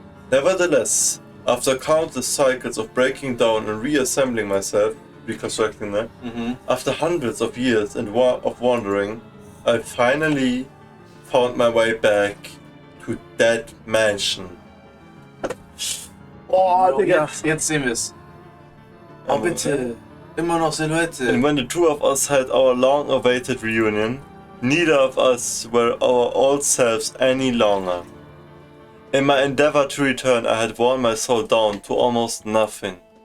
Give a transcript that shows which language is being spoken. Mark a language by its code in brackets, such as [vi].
[en] Nevertheless, after countless cycles of breaking down and reassembling myself, reconstructing that, after hundreds of years and of wandering, I finally found my way back to that mansion. [de] Oh, Digga, jetzt sehen wir's. Oh, bitte. Immer noch Silhouette. [en] And when the two of us had our long-awaited reunion, neither of us were our old selves any longer. In my endeavor to return, I had worn my soul down to almost nothing.